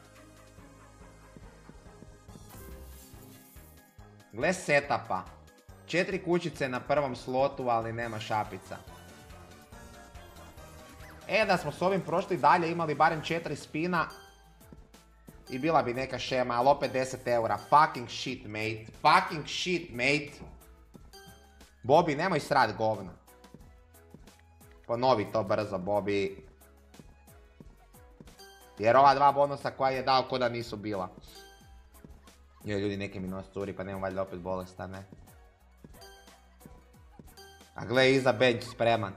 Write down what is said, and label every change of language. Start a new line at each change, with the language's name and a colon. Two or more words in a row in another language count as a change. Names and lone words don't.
Croatian: Gle setupa. 4 kućice na prvom slotu, ali nema šapica. Da smo s ovim prošli dalje, imali barem 4 spina. I bila bi neka šema, ali opet 10 €.
English: Fucking shit, mate. Fucking shit, mate. Bobby,
Croatian: nemoj srat govna. Ponovi to brzo, Bobby. Jer ova 2 bonusa koja je dao ko da nisu bila. Joj, ljudi, neki mi nos curi, pa nemam valjda opet bolestan, ne? A gle, iza bench spreman.